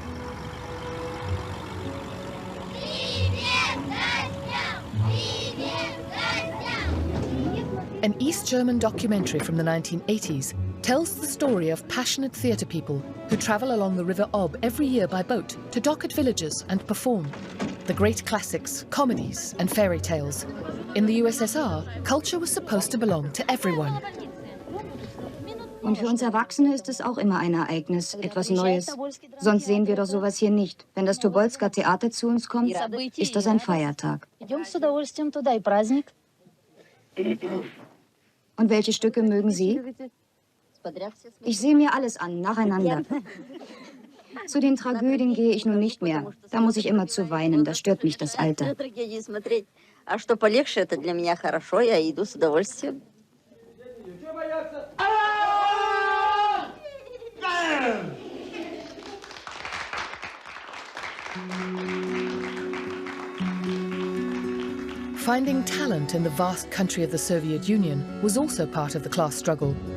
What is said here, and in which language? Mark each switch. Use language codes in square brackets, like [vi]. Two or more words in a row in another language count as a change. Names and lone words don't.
[en] An East German documentary from the 1980s tells the story of passionate theatre people who travel along the River Ob every year by boat to dock at villages and perform the great classics, comedies and fairy tales. In the USSR, culture was supposed to belong to everyone. [de] Und für uns Erwachsene ist es auch immer ein Ereignis, etwas Neues. Sonst sehen wir doch sowas hier nicht. Wenn das Tobolsker Theater zu uns kommt, ist das ein Feiertag. Und welche Stücke mögen Sie? Ich sehe mir alles an, nacheinander. Zu den Tragödien gehe ich nun nicht mehr. Da muss ich immer zu weinen, da stört mich das Alter. [ru] А что полегче, это для меня хорошо, я иду с удовольствием. [en] Finding talent in the vast country of the Soviet Union was also part of the class struggle.